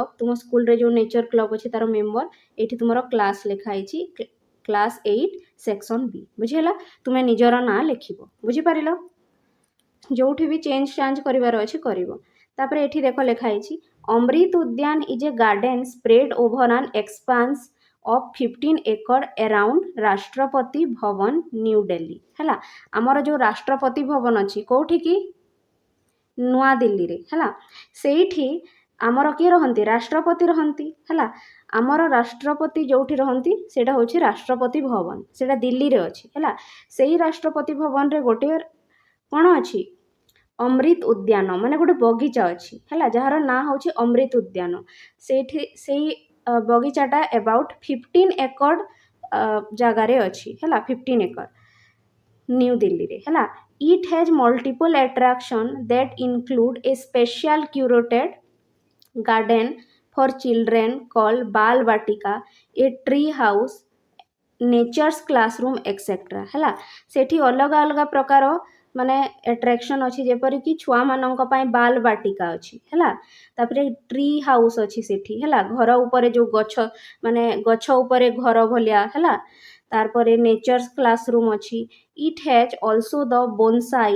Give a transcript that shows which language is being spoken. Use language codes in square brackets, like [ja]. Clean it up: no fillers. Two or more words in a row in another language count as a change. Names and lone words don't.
[or] ତୁମ ସ୍କୁଲରେ ଯେଉଁ [en] nature club [or] ଅଛି ତାର ମେମ୍ବର। ଏଇଠି ତୁମର କ୍ଲାସ୍ ଲେଖା ହେଇଛି [en] class 8 section B. [or] ବୁଝିହେଲା? ତୁମେ ନିଜର ନାଁ ଲେଖିବ। ବୁଝିପାରିଲ? ଯେଉଁଠି ବି ଚେଞ୍ଜ ଚାଞ୍ଜ କରିବାର ଅଛି କରିବ। ତାପରେ ଏଠି ଦେଖ ଲେଖା ହେଇଛି [en] ଅମୃତ ଉଦ୍ୟାନ is a garden spread over an expanse of 15 acre around ରାଷ୍ଟ୍ରପତି ଭବନ ନ୍ୟୁ ଦିଲ୍ଲୀ ହେଲା। [or] ଆମର ଯେଉଁ ରାଷ୍ଟ୍ରପତି ଭବନ ଅଛି କେଉଁଠି କି ନୂଆଦିଲ୍ଲୀରେ ହେଲା। ସେଇଠି ଆମର କିଏ ରହନ୍ତି ରାଷ୍ଟ୍ରପତି ରହନ୍ତି ହେଲା। ଆମର ରାଷ୍ଟ୍ରପତି ଯେଉଁଠି ରହନ୍ତି ସେଇଟା ହେଉଛି ରାଷ୍ଟ୍ରପତି ଭବନ, ସେଇଟା ଦିଲ୍ଲୀରେ ଅଛି ହେଲା। ସେଇ ରାଷ୍ଟ୍ରପତି ଭବନରେ ଗୋଟିଏ କ'ଣ ଅଛି ଅମୃତ ଉଦ୍ୟାନ ମାନେ ଗୋଟେ ବଗିଚା ଅଛି ହେଲା ଯାହାର ନାଁ ହେଉଛି ଅମୃତ ଉଦ୍ୟାନ। ସେଇଠି ସେଇ ବଗିଚାଟା ଏବାଉଟ୍ 15 ଏକର ଜାଗାରେ ଅଛି ହେଲା 15 ଏକର ନ୍ୟୁ ଦିଲ୍ଲୀରେ ହେଲା। [en] It has multiple attractions that include a special curated garden for children called Bal Vatika, a tree house, nature's classroom etc. [or] ହେଲା। ସେଠି ଅଲଗା ଅଲଗା ପ୍ରକାର ମାନେ ଆଟ୍ରାକ୍ସନ୍ ଅଛି ଯେପରିକି ଛୁଆମାନଙ୍କ ପାଇଁ ବାଲ ବାଟିକା ଅଛି ହେଲା। ତାପରେ [en] tree house [or] ଅଛି ସେଠି ହେଲା ଘର ଉପରେ ଯେଉଁ ଗଛ ମାନେ ଗଛ ଉପରେ ଘର ଭଳିଆ ହେଲା। [en] ତାପରେ nature's classroom ଅଛି। it has also the bonsai.